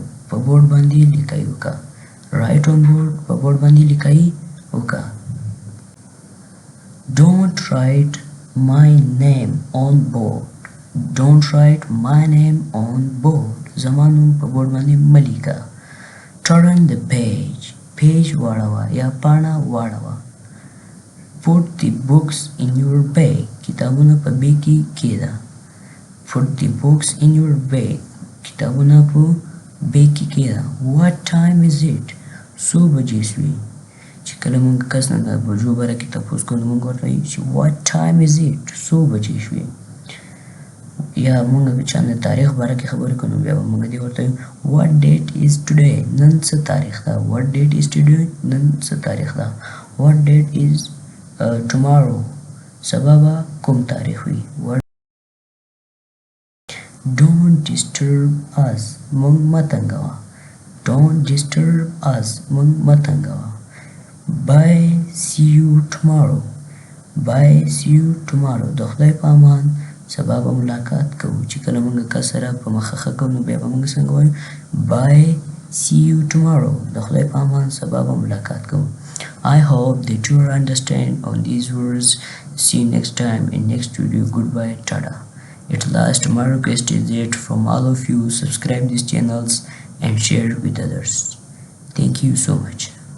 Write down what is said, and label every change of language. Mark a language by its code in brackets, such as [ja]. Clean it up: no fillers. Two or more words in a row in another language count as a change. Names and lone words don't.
[ps] په بورډ باندې لیکئ وکړه. [en] Write on board. [ps] په بورډ باندې لیکئ وکړه. [en] Don't write my name on board. Don't write my name on board. [ps] زما نوم په بورډ باندې مه لیکه. [en] Turn the page. [ps] پیج واړوه یا پاڼه واړوه. [en] Put the books in your bag. [ps] کتابونه په بیگ کې کېږده. [en] Put the books in your bag. [ps] کتابونه په بیگ کې کېږده. [en] What time is it? [ps] څو بجې شوې؟ چې کله موږ کس نه د بجو باره کې تپوس کوو نو موږ ورته وایو چې [en] What time is it? [ps] څو بجې شوې؟ یا موږ چا نه تاریخ باره کې خبرې کوو نو بیا به موږ دې ورته وایو [en] What date is today? [ps] نن څه تاریخ ده. [en] What date is today? [ps] نن څه تاریخ ده. [en] What date is tomorrow? [ps] سبا به کوم تاریخ وي. [en] Don't disturb us. [ps] موږ مه تنګوه. [en] Don't disturb us. [ps] موږ مه تنګوه. [en] Bye. See you tomorrow. Bye. See you tomorrow. [ps] د خدای په امان سبا به ملاقات کوو. چې کله موږ کس سره په مخه ښه کوو نو بیا به موږ څنګه وایو [en] Bye. See you tomorrow. [ps] د خدای په امان سبا به ملاقات کوو. [en] I hope that you understand on these words. See you next time in next video. Goodbye. Tada. At last, my request is that from all of you subscribe these channels and share with others. Thank you so much.